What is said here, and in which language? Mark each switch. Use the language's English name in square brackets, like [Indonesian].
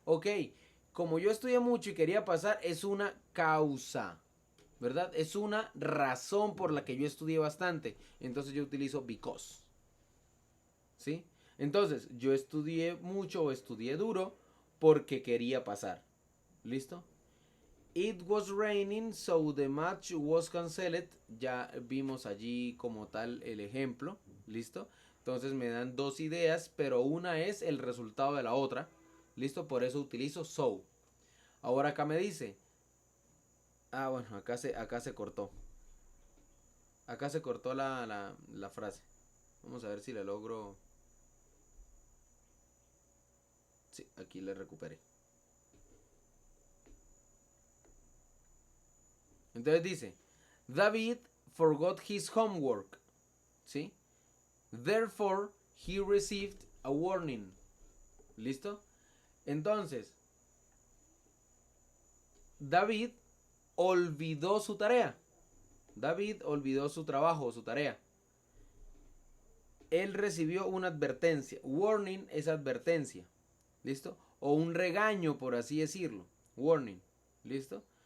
[Spanish] Ok, como yo estudié mucho y quería pasar, es una causa. ¿Verdad? Es una razón por la que yo estudié bastante. Entonces yo utilizo because. ¿Sí? Entonces, yo estudié mucho o estudié duro porque quería pasar. ¿Listo? [English] It was raining, so the match was canceled. [Spanish] Ya vimos allí como tal el ejemplo. ¿Listo? Entonces me dan dos ideas, pero una es el resultado de la otra. ¿Listo? Por eso utilizo so. Ahora acá me dice, Ah, bueno, acá se cortó. Acá se cortó la frase. Vamos a ver si la logro. Sí, aquí la recuperé. Entonces dice, [English] David forgot his homework. [Spanish] ¿Sí? [English] Therefore, he received a warning. [Spanish] ¿Listo? Entonces, David olvidó su tarea. David olvidó su trabajo, su tarea. Él recibió una advertencia. Warning es advertencia. ¿Listo? O un regaño, por así decirlo. Warning. ¿Listo?